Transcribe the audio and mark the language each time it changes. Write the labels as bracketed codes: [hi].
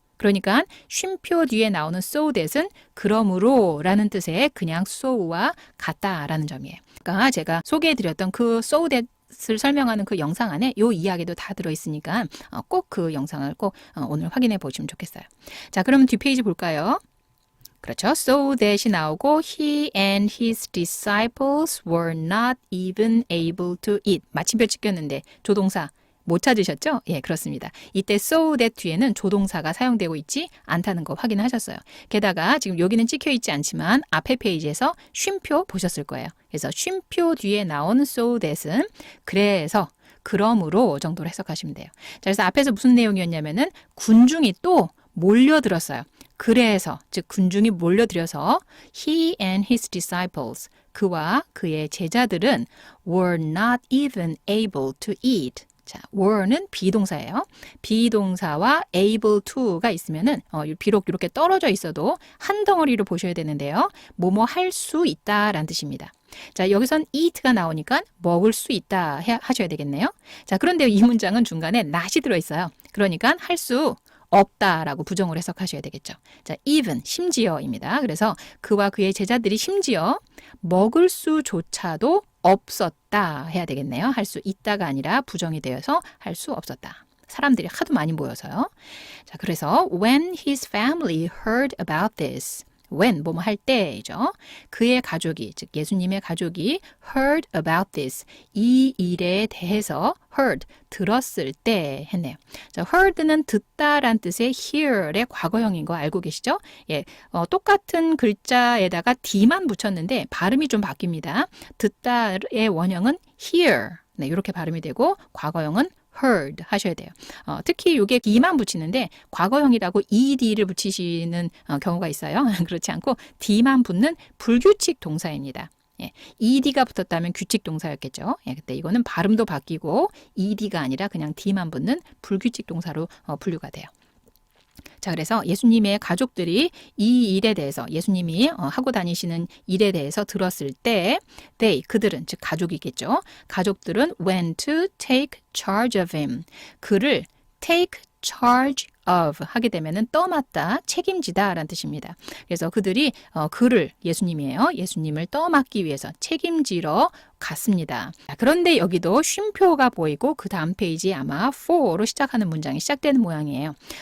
[ko] 그러니까 쉼표 뒤에 나오는 so that은 그러므로 라는 뜻의 그냥 so와 같다라는 점이에요. 그러니까 제가 소개해드렸던 그 so that을 설명하는 그 영상 안에 이 이야기도 다 들어있으니까 꼭 그 영상을 꼭 오늘 확인해 보시면 좋겠어요. 자, 그러면 뒷페이지 볼까요? 그렇죠. [en] So that이 [ko] 나오고 [en] he and his disciples were not even able to eat. [ko] 마침표 찍혔는데 조동사 못 찾으셨죠? 예, 그렇습니다. 이때 so that 뒤에는 조동사가 사용되고 있지 않다는 거 확인하셨어요. 게다가 지금 여기는 찍혀 있지 않지만 앞에 페이지에서 쉼표 보셨을 거예요. 그래서 쉼표 뒤에 나온 so that은 그래서, 그러므로 정도로 해석하시면 돼요. 자, 그래서 앞에서 무슨 내용이었냐면은 군중이 또 몰려들었어요. 그래서, 즉 군중이 몰려들어서 [en] he and his disciples, [ko] 그와 그의 제자들은 [en] were not even able to eat. [ko] 자, were는 비동사예요. 비동사와 able to가 있으면은 비록 이렇게 떨어져 있어도 한 덩어리로 보셔야 되는데요. 뭐뭐 할 수 있다라는 뜻입니다. 자, 여기선 eat가 나오니까 먹을 수 있다 하셔야 되겠네요. 자, 그런데 이 문장은 중간에 not이 들어있어요. 그러니까 할 수 없다라고 부정을 해석하셔야 되겠죠. 자, even, 심지어입니다. 그래서 그와 그의 제자들이 심지어 먹을 수조차도 없었다 해야 되겠네요. 할 수 있다가 아니라 부정이 되어서 할 수 없었다. 사람들이 하도 많이 모여서요. 자, 그래서 [en] when his family heard about this, when [ko] 뭐뭐 할 때죠. 그의 가족이, 즉 예수님의 가족이 [en] heard about this, [ko] 이 일에 대해서 heard, 들었을 때 했네요. 자, heard는 듣다란 뜻의 hear의 과거형인 거 알고 계시죠? 예, 똑같은 글자에다가 d만 붙였는데 발음이 좀 바뀝니다. 듣다의 원형은 hear, 네, 이렇게 발음이 되고 과거형은 heard 하셔야 돼요. 특히 이게 d만 붙이는데 과거형이라고 ed를 붙이시는 경우가 있어요. 그렇지 않고 d만 붙는 불규칙 동사입니다. 예, ed가 붙었다면 규칙 동사였겠죠. 예, 그때 이거는 발음도 바뀌고 ed가 아니라 그냥 d만 붙는 불규칙 동사로 분류가 돼요. 자, 그래서 예수님의 가족들이 이 일에 대해서, 예수님이 하고 다니시는 일에 대해서 들었을 때 they, 그들은, 즉 가족이겠죠. 가족들은 [en] went to take charge of him. [ko] 그를 [en] take charge of [ko] 하게 되면은 떠맡다, 책임지다 라는 뜻입니다. 그래서 그들이 그를, 예수님이에요. 예수님을 떠맡기 위해서 책임지러 갔습니다. 그런데 여기도 쉼표가 보이고 그 다음 페이지 아마 for로 시작하는 문장이 시작되는 모양이에요.